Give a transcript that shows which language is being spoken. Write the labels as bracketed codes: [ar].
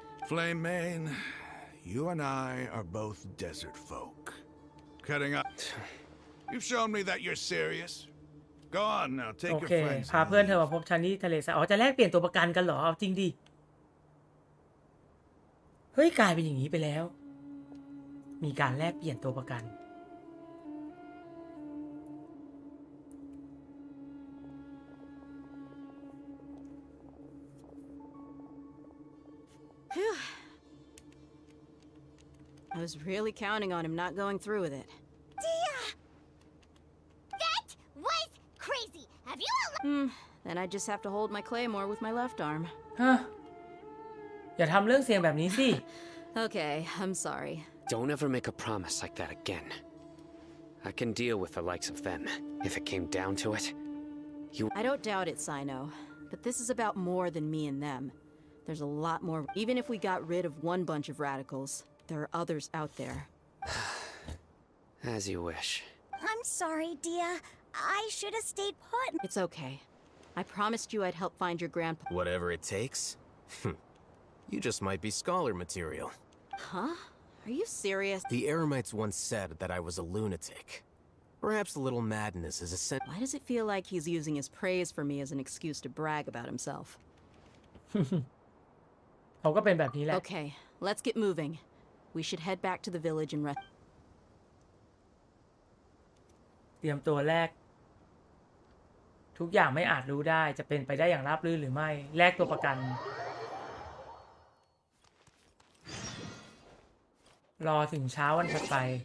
[en] Flame Main, you and I are both desert folk. Cutting up. You've shown me that you're serious. Go on now, [th] โอ [en] take [th] เค [en] your friends. [th] พาเพื่อนเธอมาพบฉันที่ทะเลทรายอ๋อ จะแลกเปลี่ยนตัวประกันกันเหรอ เอาจริงดิ เฮ้ย กลายเป็นอย่างนี้ไปแล้ว มีการแลกเปลี่ยนตัวประกัน [en] I was really counting on him not going through with it. Dia! That was crazy! Have you Then I just have to hold my claymore with my left arm. [th] ฮะ อย่าทำเรื่องเสี่ยงแบบนี้สิ [en] Okay, I'm sorry. Don't ever make a promise like that again. I can deal with the likes of them. If it came down to it, I don't doubt it, Sino. But this is about more than me and them. There's a lot more. Even if we got rid of one bunch of radicals, there are others out there. As you wish. I'm sorry, Dia. I should have stayed put. It's okay. I promised you I'd help find your grandpa. Whatever it takes. You just might be scholar material. Huh? Are you serious? The Eremites once said that I was a lunatic. Perhaps a little madness is essential. Why does it feel like he's using his praise for me as an excuse to brag about himself? [th] เขาก็เป็นแบบนี้แหละ [en] Okay, let's get moving. We should head back to the village and rest. [th] เตรียมตัวแลกทุกอย่างไม่อาจรู้ได้จะเป็นไปได้อย่างราบรื่นหรือไม่แลกตัวประกัน รอถึงเช้าวันถัดไป